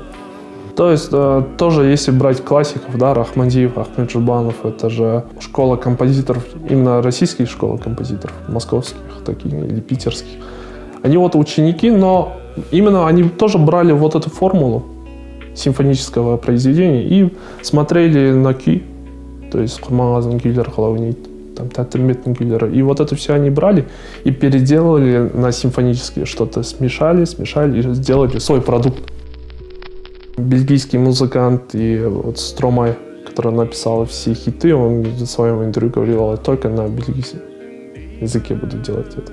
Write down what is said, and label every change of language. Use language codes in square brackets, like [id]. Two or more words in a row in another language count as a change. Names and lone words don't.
[ru] То есть тоже если брать классиков, да, Рахмадиев, Ахмед Жубанов, это же школа композиторов, именно российские школы композиторов, московских таких или питерских. Они вот ученики, но именно они тоже брали вот эту формулу симфонического произведения и смотрели на ки, то есть [kk] Курманғазының күйлері қалай ойнайды, [ru] там [kk] Тәттімбеттің күйлері. [ru] И вот это все они брали и переделали на симфонические, что-то смешали и сделали свой продукт. Бельгийский музыкант и вот Стромай, который написал все хиты, он в своем интервью говорил, только на бельгийском языке буду делать это.